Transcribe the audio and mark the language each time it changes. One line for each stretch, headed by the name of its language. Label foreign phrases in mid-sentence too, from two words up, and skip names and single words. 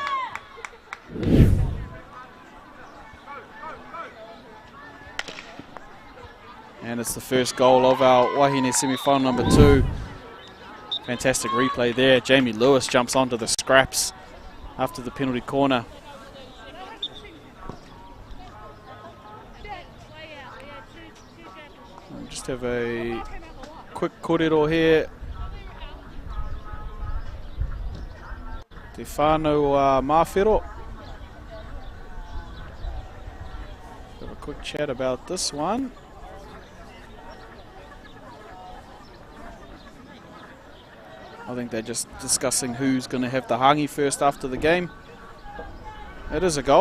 English: And it's the first goal of our Wahine semi-final number 2. Fantastic replay there. Jamie Lewis jumps onto the scraps after the penalty corner. We'll just have a quick kōrero here.
Māori: Te whānau Mawhero.
English: Have a quick chat about this one. I think they're just discussing who's going to have the hangi first after the game. It is a goal.